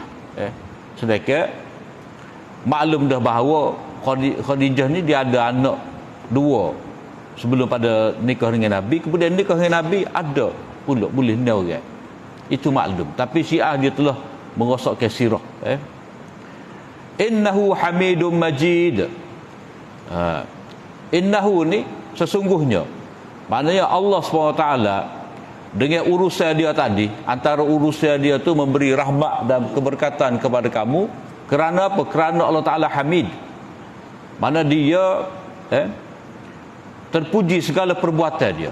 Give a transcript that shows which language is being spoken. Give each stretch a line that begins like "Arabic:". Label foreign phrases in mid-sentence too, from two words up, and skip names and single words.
Malay: Sedangkan maklum dah bahawa Khadijah ni dia ada anak dua sebelum pada nikah dengan Nabi, kemudian nikah dengan Nabi ada pula boleh ni orang. Itu maklum. Tapi Syiah dia telah merosakkan sirah.
Arabic: إنه حميد مجيد.
Malay: Innahu ni sesungguhnya, maknanya Allah SWT dengan urusan dia tadi, antara urusan dia tu memberi rahmat dan keberkatan kepada kamu. Kerana apa? Kerana Allah Ta'ala Hamid, mana dia terpuji segala perbuatan dia.